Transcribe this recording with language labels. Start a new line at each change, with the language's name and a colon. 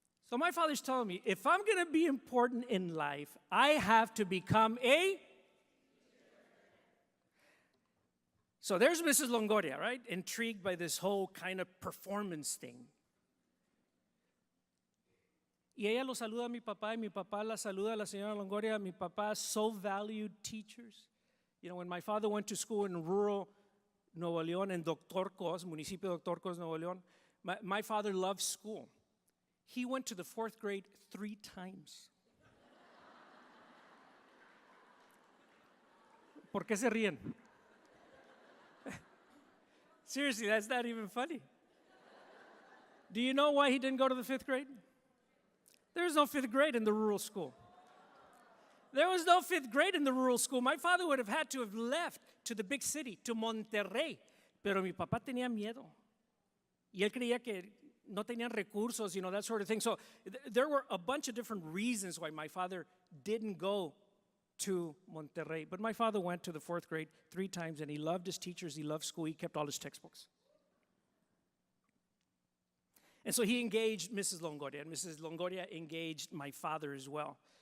English: So my father's telling me, if I'm going to be important in life, I have to become a... So there's Mrs. Longoria, right? Intrigued by this whole kind of performance thing.
Spanish: Y ella lo saluda a mi papá, y mi papá la saluda a la señora Longoria. Mi papá
English: so valued teachers. When my father went to school in rural Nuevo León, in Doctorcos, municipio de Doctorcos, Nuevo León, my father loved school. He went to the 4th grade 3 times.
Spanish: ¿Por qué se ríen?
English: Seriously, that's not even funny. Do you know why he didn't go to the 5th grade? There was no 5th grade in the rural school. There was no 5th grade in the rural school. My father would have had to have left to the big city, to Monterrey.
Spanish: Pero mi papá tenía miedo. Y él creía que no tenían recursos,
English: that sort of thing. So there were a bunch of different reasons why my father didn't go to Monterrey. But my father went to the 4th grade 3 times, and he loved his teachers, he loved school, he kept all his textbooks. And so he engaged Mrs. Longoria, and Mrs. Longoria engaged my father as well.